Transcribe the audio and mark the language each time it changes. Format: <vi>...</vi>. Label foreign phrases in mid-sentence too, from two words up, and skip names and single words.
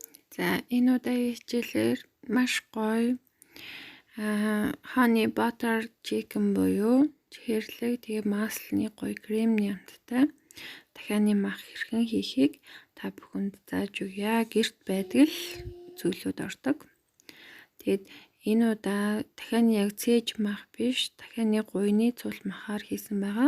<mn>За энэ удаагийн хичээлээр маш гоё</mn> <en>honey butter chicken</en> <mn>буюу хэрлэг тэгээ маслны гоё кремний амттай дахианы мах хэрхэн хийхийг та бүхэнд зааж өгье. Гэрт байдаг л зүйлүүд ордог. Тэгээд энэ удаа дахианы яг цээж мах биш, дахианы гуйны цул махаар хийсэн байгаа.</mn>